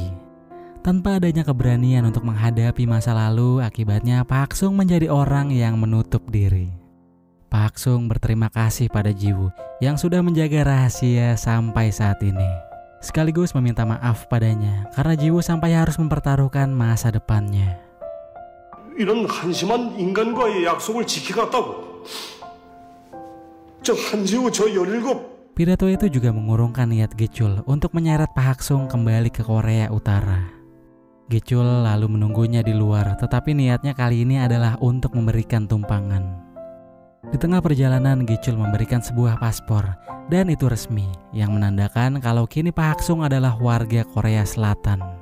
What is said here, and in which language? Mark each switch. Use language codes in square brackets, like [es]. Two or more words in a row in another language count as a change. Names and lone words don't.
[id] Tanpa adanya keberanian untuk menghadapi masa lalu, akibatnya Pak Hak-sung menjadi orang yang menutup diri. Pak Hak-sung berterima kasih pada Jiwoo yang sudah menjaga rahasia sampai saat ini. Sekaligus meminta maaf padanya karena Jiwoo sampai harus mempertaruhkan masa depannya. [ko] 이런 한심한 인간과의 약속을 지키겠다고. 저 한지우 저 17. [id] Pidato itu juga mengurungkan niat Gichul untuk menyeret Pak Hak-sung kembali ke Korea Utara. Gichul lalu menunggunya di luar, tetapi niatnya kali ini adalah untuk memberikan tumpangan. Di tengah perjalanan, Gichul memberikan sebuah paspor, dan itu resmi, yang menandakan kalau kini Pak Hak-sung adalah warga Korea Selatan.